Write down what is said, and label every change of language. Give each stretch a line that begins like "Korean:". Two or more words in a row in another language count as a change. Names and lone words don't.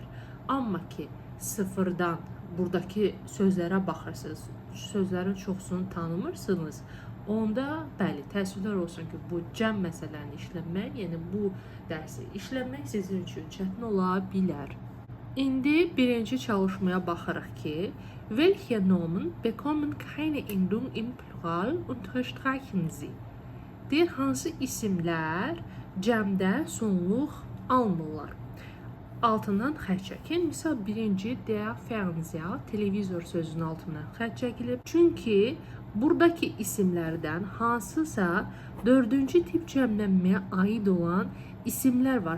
Azerbaijani: Amma ki, sıfırdan buradakı sözlərə baxırsınız, sözlərin çoxsunu tanımırsınız, onda bəli, təəssüflər olsun ki, bu cəm məsələni işləmək, yəni bu dərsi işləmək sizin üçün çətin ola bilər. İndi birinci çalışmaya baxırıq ki,
German: welche Nomen bekommen keine Endung im Plural unterstreichen Sie?
Azerbaijani: Deyir, hansı isimlər cəmdə sonluq almırlar? Altından xətt çəkin. Misal birinci
German: der Fernseher,
Azerbaijani: televizor sözünün altından xətt çəkilib. Çünki buradakı isimlərdən hansısa 4-cü tip cəmlənməyə aid olan isimlər var.